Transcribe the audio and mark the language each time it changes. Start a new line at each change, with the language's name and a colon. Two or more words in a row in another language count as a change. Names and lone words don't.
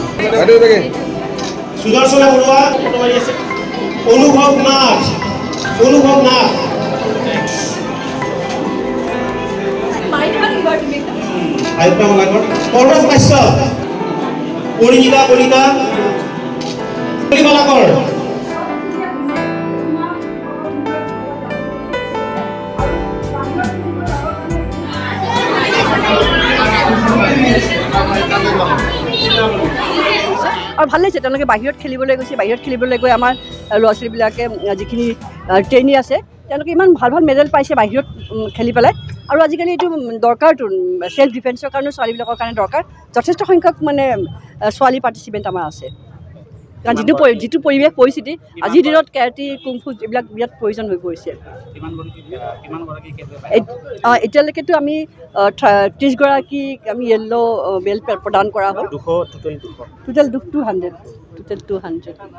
Assamese: सुदर्शन बरुआ अनुभव नाथ परस काश्यप परिणीता कलिता बालाकर और ভাল লাগিছে তেওঁলোকে বাহিৰত খেলিবলৈ গৈছে বাহিৰত খেলিবলৈ গৈ আমাৰ ল'ৰা ছোৱালীবিলাকে যিখিনি ট্ৰেইনি আছে তেওঁলোকে ইমান ভাল ভাল মেডেল পাইছে বাহিৰত খেলি পেলাই আৰু আজিকালি এইটো দৰকাৰটো
English: self defenceৰ
Assamese: কাৰণে ছোৱালীবিলাকৰ কাৰণে দৰকাৰ যথেষ্ট সংখ্যক মানে ছোৱালী পাৰ্টিচিপেণ্ট আমাৰ আছে কাৰণ যিটো পৰিৱেশ পৰিস্থিতি আজিৰ দিনত কেৰাটী কুংফু এইবিলাক বিৰাট প্ৰয়োজন হৈ পৰিছে এতিয়ালৈকেতো আমি 30 গৰাকীক আমি
English: yellow belt
Assamese: প্ৰদান কৰা হ'ল টোটেল 200